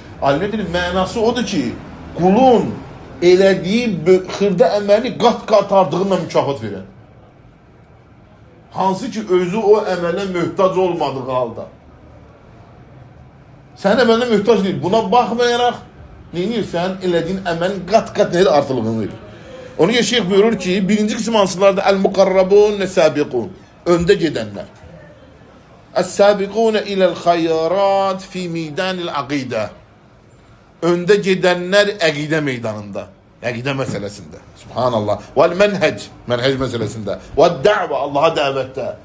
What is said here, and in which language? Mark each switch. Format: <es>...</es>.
<az>Alimlərin mənası odur ki, qulun elədiyi xırda əməli qat-qat artığıyla mükafat verən. Hansı ki, özü o əmələ möhtac olmadığı halda. Sən əmələ möhtac deyil. Buna baxmayaraq, neyinirsən? Elədiyin əməlin qat-qat nədir artılığını verir. Onu ki, şeyh buyurur ki, birinci qism hansılardır?</az> <ar>Əl-muqarrabun və səbiqun.</ar> <az>Öndə gedənlər.</az> <ar>Əs-səbiqun iləl xayrat fi midanil aqidə.</ar> <az>Öndə gedənlər əqidə meydanında. Əqidə məsələsində. Subhanallah. Vəl-mənhəc. Mənhəc məsələsində. Vəd-dəvə. Allaha dəvətdə.</az>